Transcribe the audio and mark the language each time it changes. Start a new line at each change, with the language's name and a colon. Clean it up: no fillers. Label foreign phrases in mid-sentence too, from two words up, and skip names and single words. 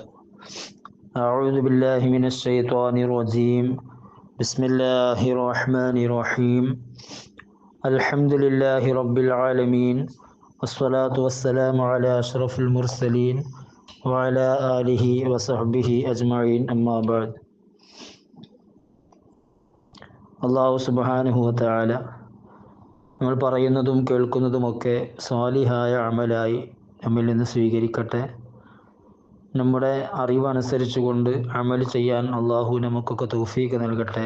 Arabic: أعوذ بالله من الشيطان الرجيم. بسم الله الرحمن الرحيم. الحمد لله رب العالمين والصلاة والسلام على أشرف المرسلين وعلى آله وصحبه أجمعين أما بعد.
Malayalam: അള്ളാഹു
Arabic: سبحانه وتعالى
Malayalam: നമ്മൾ പറയുന്നതും കേൾക്കുന്നതുമൊക്കെ സ്വാലിഹായ അമലായി നമ്മിൽ നിന്ന് സ്വീകരിക്കട്ടെ. നമ്മുടെ അറിവനുസരിച്ചുകൊണ്ട് അമൽ ചെയ്യാൻ അള്ളാഹു നമുക്കൊക്കെ തൗഫീഖ് നൽകട്ടെ.